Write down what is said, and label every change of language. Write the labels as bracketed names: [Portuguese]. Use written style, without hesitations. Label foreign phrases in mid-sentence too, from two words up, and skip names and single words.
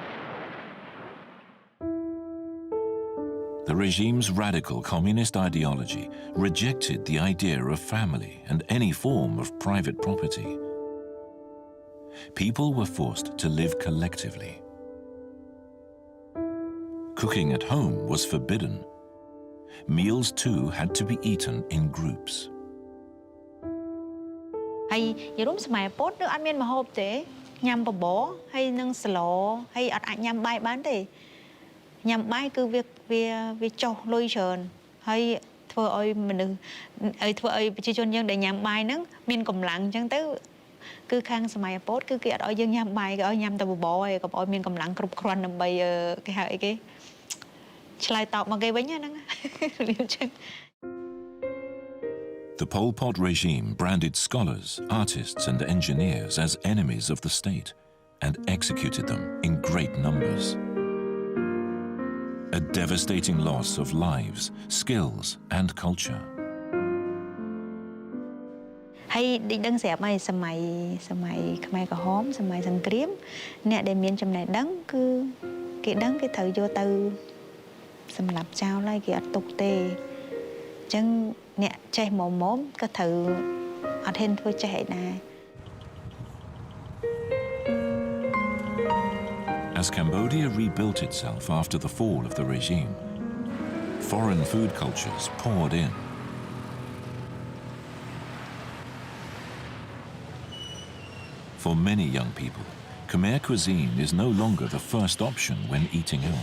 [English] The regime's radical communist ideology rejected the idea of family and any form of private property. People were forced to live collectively. Cooking at home was forbidden. Meals too had to be eaten in groups. [Khmer] ហើយយរុំសម័យពុតនៅអត់មានម្ហូបទេញ៉ាំបបរហើយនឹងស្លហើយអត់អាចញ៉ាំបាយបានទេញ៉ាំបាយគឺវាចុះលុយច្រើនហើយធ្វើឲ្យមនុស្សធ្វើឲ្យប្រជាជនយើងដែលញ៉ាំបាយហ្នឹងមានកម្លាំងអញ្ចឹងទៅគឺខាងសម័យពុតគឺគេអត់ឲ្យយើងញ៉ាំបាយគេឲ្យញ៉ាំតែបបរហើយកុំឲ្យមានកម្លាំងគ្រប់គ្រាន់ដើម្បីគេហៅអីគេឆ្លើយតបមកគេវិញហ្នឹងរៀបចឹង [English] The Pol Pot regime branded scholars, artists and engineers as enemies of the state and executed them in great numbers. A devastating loss of lives, skills and culture. [Khmer] ហើយដឹងស្រាប់ហើយសម័យខ្មែរក្រហមសម័យសង្គ្រាមអ្នកដែលមានចំណេះដឹងគឺគេដឹងគេត្រូវយកទៅសម្រាប់ចោលហើយគេអត់ទុកទេអញ្ចឹងអ្នកចេះមុំក៏ត្រូវអត់ហ៊ានធ្វើចេះឯដែរ [English] As Cambodia rebuilt itself after the fall of the regime, foreign food cultures poured in. For many young people, Khmer cuisine is no longer the first option when eating out.